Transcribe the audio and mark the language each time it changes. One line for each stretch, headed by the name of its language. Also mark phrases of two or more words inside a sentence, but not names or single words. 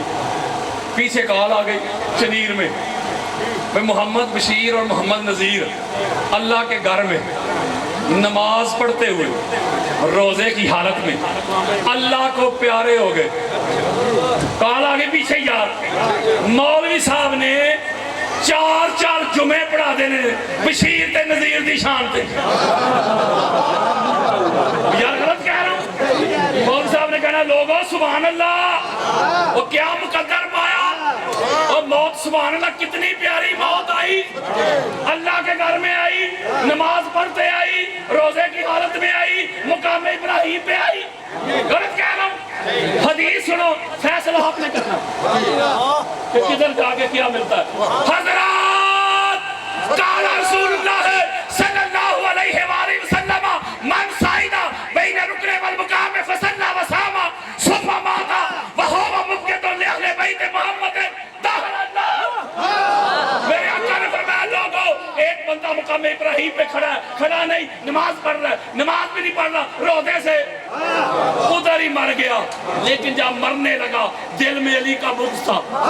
Urdu: پیچھے کال آ گئی چنیر میں، محمد بشیر اور محمد نذیر اللہ کے گھر میں نماز پڑھتے ہوئے روزے کی حالت میں اللہ کو پیارے ہو گئے۔
Punjabi: کال آگے پیچھے یار مولوی صاحب نے چار چار جمعے پڑھا دینے بشیر تے نذیر دی شان تے۔
Urdu: یار غلط کہہ رہا ہوں؟ مولوی صاحب نے کہنا ہے لوگوں سبحان اللہ، وہ کیا مقدر پایا، اور موت سبحان اللہ کتنی پیاری موت آئی، اللہ کے گھر میں آئی، نماز پڑھتے آئی، روزے کی حالت میں آئی، مقام ابراہیم پہ آئی. غلط کہہ رہا ہوں؟ حدیث سنو، فیصلہ آپ نے کرنا کہ کدھر جا کے کیا ملتا ہے.
Arabic: حضرات قال رسول اللہ صلی اللہ علیہ وآلہ وسلم من صعد بین رکن والمقام فصلی وصام ثم مات وهو مبغض لأہل بیت محمد دخل اللہ.
Urdu: میرے آقا نے فرمایا لوگوں، ایک بندہ مقام ابراہیم پہ کھڑا ہے، کھڑا نہیں، نماز پڑھ رہا ہے، نماز بھی نہیں پڑھ رہا، روزے سے ادھر ہی مر گیا. لیکن جب مرنے لگا دل میں علی کا بغض تھا.